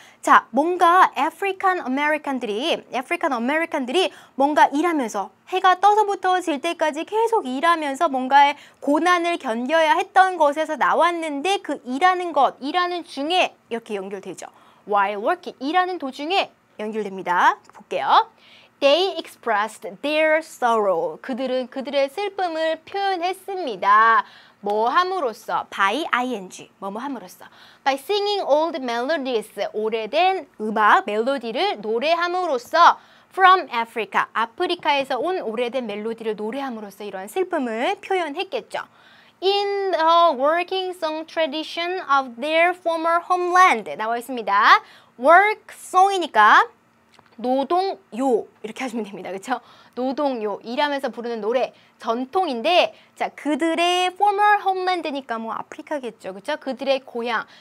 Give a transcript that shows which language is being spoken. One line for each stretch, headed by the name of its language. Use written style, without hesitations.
Korean: 자, 뭔가 African American들이 뭔가 일하면서 해가 떠서부터 질 때까지 계속 일하면서 뭔가의 고난을 견뎌야 했던 것에서 나왔는데, 그 일하는 중에 이렇게 연결되죠.
English: While working,
Korean: 일하는 도중에 연결됩니다. 볼게요.
English: They expressed their sorrow.
Korean: 그들은 그들의 슬픔을 표현했습니다. 뭐 함으로써? by ing. 뭐뭐 함으로써.
English: by singing old melodies.
Korean: 오래된 음악, 멜로디를 노래함으로써
English: from Africa.
Korean: 아프리카에서 온 오래된 멜로디를 노래함으로써 이런 슬픔을 표현했겠죠.
English: In the working song tradition of their former homeland.
Korean: 나와 있습니다. work song이니까 노동요 이렇게 하시면 됩니다. 그렇죠? 노동요 일하면서 부르는 노래 전통인데 자 그들의
English: former homeland
Korean: 니까 뭐 아프리카겠죠. 그렇죠?